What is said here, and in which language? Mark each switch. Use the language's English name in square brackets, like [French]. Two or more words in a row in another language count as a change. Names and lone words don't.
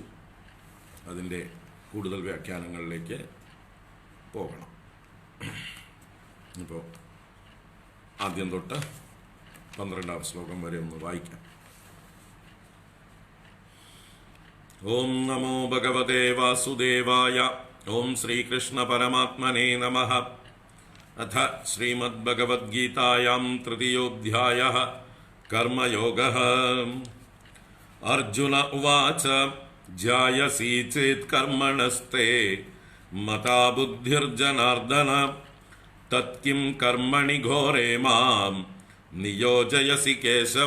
[Malayalam] അതിൻ്റെ കൂടുതൽ വ്യാഖ്യാനങ്ങളിലേക്ക് പോകണം. ഇപ്പോൾ ആദ്യം തൊട്ട് 12ാം ശ്ലോകം വരെ ഒന്ന് വായിക്കാം. [Sanskrit] ഓം നമോ ഭഗവതേ വാസുദേവായ. ओम श्री कृष्ण परमात्मने नमः। अथ श्रीमद्भगवद्गीतायां तृतीयोऽध्यायः कर्मयोगः। अर्जुन उवाच ध्यायसि चेत् कर्मणस्ते मता बुद्धिर्जनार्दन तत्किं कर्मणि घोरे मां नियोजयसि केशव।